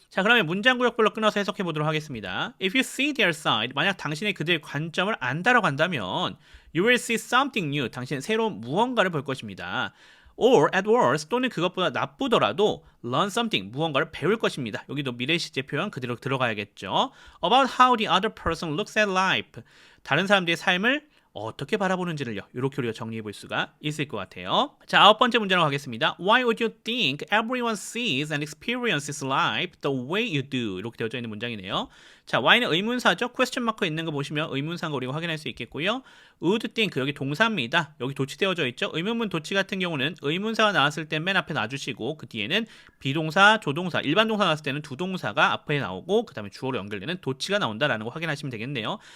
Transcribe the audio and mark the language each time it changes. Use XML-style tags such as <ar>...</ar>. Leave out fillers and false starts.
<ko>자, 그러면 문장 구역별로 끊어서 해석해 보도록 하겠습니다.</ko> <en>If you see their side,</en> <ko>만약 당신이 그들의 관점을 안다라고 한다면</ko> <en>you will see something new,</en> <ko>당신은 새로운 무언가를 볼 것입니다.</ko> <en>or at worst</en> <ko>또는 그것보다 나쁘더라도</ko> <en>learn something</en> <ko>무언가를 배울 것입니다. 여기도 미래 시제 표현 그대로 들어가야겠죠.</ko> <en>about how the other person looks at life</en> <ko>다른 사람들의 삶을 어떻게 바라보는지를요. 이렇게 우리가 정리해 볼 수가 있을 것 같아요. 자, 9번째 문제로 가겠습니다.</ko> <en>Why would you think everyone sees and experiences life the way you do?</en> <ko>이렇게 되어져 있는 문장이네요. 자, why는 의문사죠. question 마크 있는 거 보시면 의문사인 거 우리가 확인할 수 있겠고요. would think 여기 동사입니다. 여기 도치되어져 있죠. 의문문 도치 같은 경우는 의문사가 나왔을 때 맨 앞에 놔주시고 그 뒤에는 비동사, 조동사, 일반 동사 나왔을 때는 두 동사가 앞에 나오고 그 다음에 주어로 연결되는 도치가 나온다라는 거 확인하시면 되겠네요.</ko>